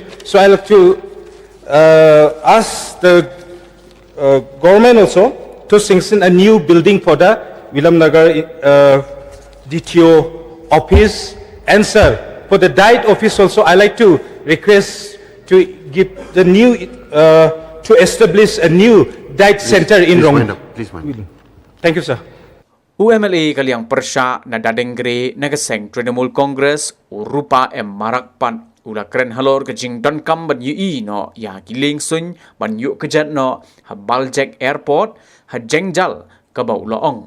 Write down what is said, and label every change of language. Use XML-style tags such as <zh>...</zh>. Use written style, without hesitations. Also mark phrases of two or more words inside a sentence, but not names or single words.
<en>So I like to ask the government also to sanction a new building for the William Nagar DTO office. And sir, for the diet office also, I like to request to give the new to establish a new diet center in Rong. Please wind up. Thank you, sir.</en> <kha>MLA kaliang persya na dadengre nagaseng Trinamool Congress urupa marakpan ula kren halor ke Jingdun kam ban yu no ya giling sun ban Ïuhkjat no ha Baljek airport ha jengjal Kaba ulaong.</kha>